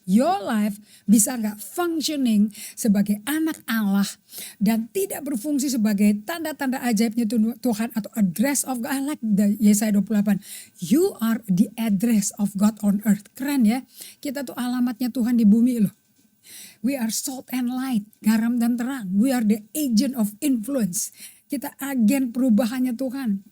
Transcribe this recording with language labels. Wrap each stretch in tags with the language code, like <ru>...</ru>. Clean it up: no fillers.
<en>Your life</en> <id>bisa gak functioning sebagai anak Allah dan tidak berfungsi sebagai tanda-tanda ajaibnya Tuhan atau</id> <en>address of God. I like the Yesaya 28. You are the address of God on earth.</en> <id>Keren ya. Kita tuh alamatnya Tuhan di bumi loh.</id> <en>We are salt and light,</en> <id>garam dan terang.</id> <en>We are the agent of influence.</en> <id>Kita agen perubahannya Tuhan.</id>